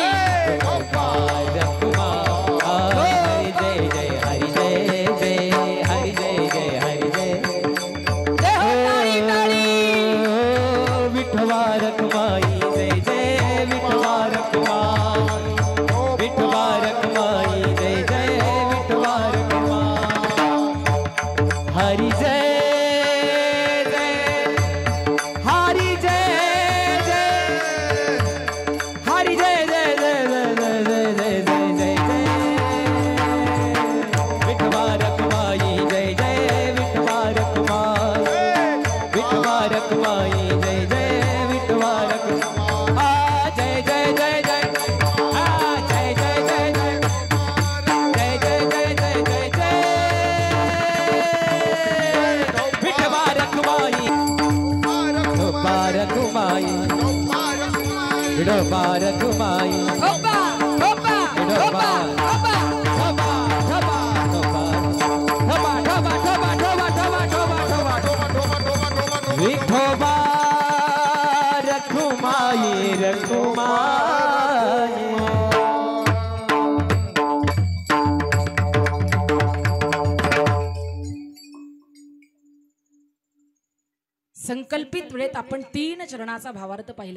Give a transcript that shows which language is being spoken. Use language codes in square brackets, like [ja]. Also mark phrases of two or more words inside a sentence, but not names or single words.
[mr] विठोबा रखुमाई. जय जय विठोबा रखुमाई. विठोबा रखुमाई जय जय विठोबा रखुमाई. हरी जय जय हरी जय जय हरी जय जय जय जय जय जय जय जय जय विठोबा रखुमाई जय जय विठोबा रखुमाई. विठोबा रखुमाई जय जय विठोबा रखुमाई. जय जय जय जय जय जय जय जय जय जय जय जय जय जय विठोबा रखुमाई. विठोबा रखुमाई विठोबा रखुमाई. होबा होबा होबा होबा विठोबा रखुमाई रखुमाई. संकल्पित वेळेत आपण 3 चरणाचा भावार्थ पाहिला.